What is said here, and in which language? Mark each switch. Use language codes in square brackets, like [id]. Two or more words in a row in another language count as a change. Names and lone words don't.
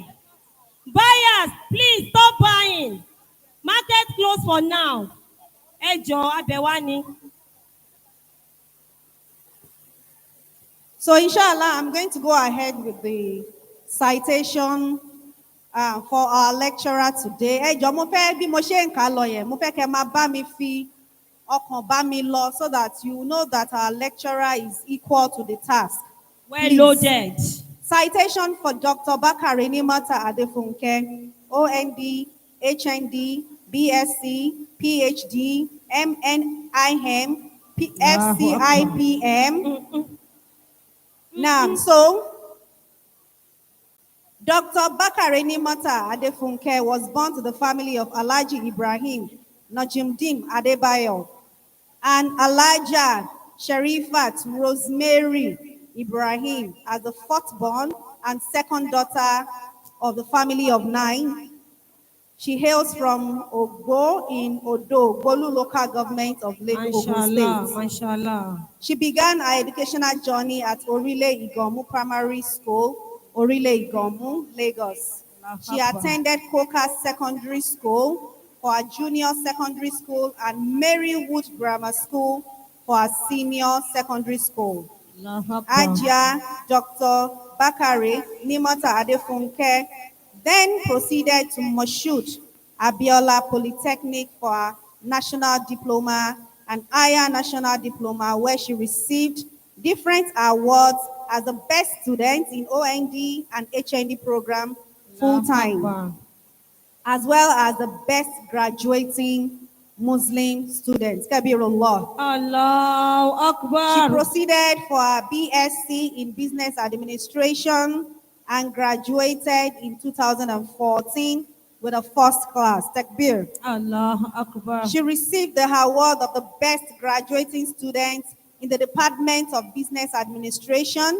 [en] Buyers, please stop buying. Market closed for now. [yo] Ejo abewani. [en] So inshallah, I'm going to go ahead with the citation for our lecturer today. [yo] Ejo mo fẹ́ bí mo ṣe ń kà lọ yẹn, mo fẹ́ kẹ́ máa bá mi fi ọkàn bá mi lọ, [en] so that you know that our lecturer is equal to the task. Well loaded. Citation for Dr. Bakare Nimata Adefunke, OND, HND, BSc, PhD, MNIM, FCIPM. Now, so Dr. Bakare Nimata Adefunke was born to the family of Alhaji Ibrahim Najimdin Adebayo and Alhaja Sherifat Rosemary Ibrahim as the fourth born and second daughter of the family of 9. She hails from Ogbo in Odo, Bolu local government of Lagos State. Mashallah. She began her educational journey at Orile Igomu Primary School, Orile Igomu, Lagos. She attended Coca Secondary School for her junior secondary school and Marywood Grammar School for her senior secondary school. Ajia Dr. Bakare Nimata Adefunke then proceeded to Moshood Abiola Polytechnic for her national diploma and higher national diploma, where she received different awards as the best student in OND and HND program full-time, as well as the best graduating Muslim student. Kabirullah. [ar] Allahu Akbar. [en] She proceeded for her BSc in Business Administration and graduated in 2014 with a first class. Takbir. [ar] Allahu Akbar. [en] She received the award of the best graduating student in the Department of Business Administration.